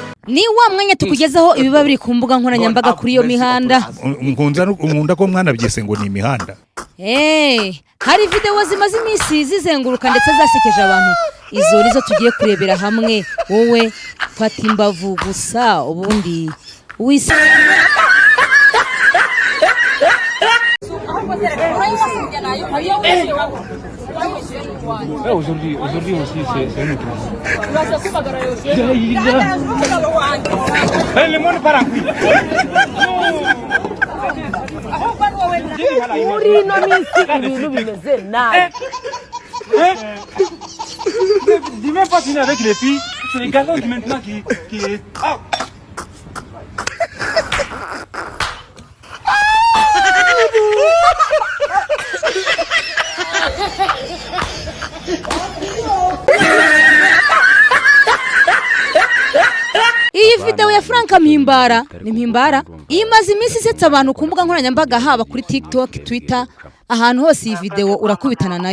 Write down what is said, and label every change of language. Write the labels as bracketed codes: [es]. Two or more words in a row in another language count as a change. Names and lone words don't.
[rw] ni wa mwanya tukugezaho ibiba biri ku mbuga nkoranyambaga kuri iyo mihanda. Nkunda ko mwana byese ngo ni imihanda. Hari video zimaze iminsi zizenguruka ndetse zasekeje abantu. Izo nizo tugiye kurebera hamwe. Wowe fata imbavu gusa ubundi wisi. [fr] Aujourd'hui aussi c'est une crise. Le monde part en couille. Dis même pas finir avec les filles, c'est les garçons qui maintenant qui est... Oh. [rw] Iyi video ya Frank Mpimbara ni Mpimbara imaze iminsi isetsa abantu ku mbuga nkoranyambaga haba kuri TikTok, Twitter, ahantu hose iyi video urakubitana nayo.